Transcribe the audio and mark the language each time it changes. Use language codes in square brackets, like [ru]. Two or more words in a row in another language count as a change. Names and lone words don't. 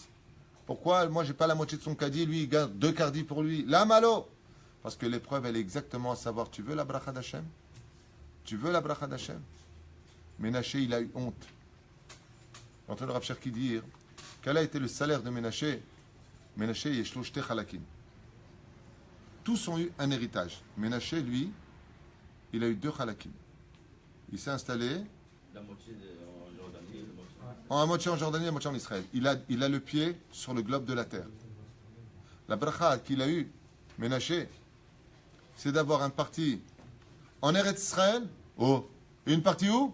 [fr] Pourquoi moi, j'ai pas la moitié de son caddie, lui, il garde 2 cardis pour lui? La malo. Parce que l'épreuve, elle est exactement à savoir, tu veux la bracha d'Hachem? Tu veux la bracha d'Hachem? Ménaché, il a eu honte. J'entends le Rav Cherki dire, quel a été le salaire de Ménaché? Ménaché, [he] יש לו שני חלקים. [fr] Tous ont eu un héritage. Ménaché, lui, il a eu 2 halakim. Il s'est installé La moitié en Jordanie, à moitié en Jordanie, à moitié en Israël. Il a le pied sur le globe de la terre. La bracha qu'il a eue, Ménaché, c'est d'avoir un parti en [he] ארץ ישראל, [fr] et une partie où?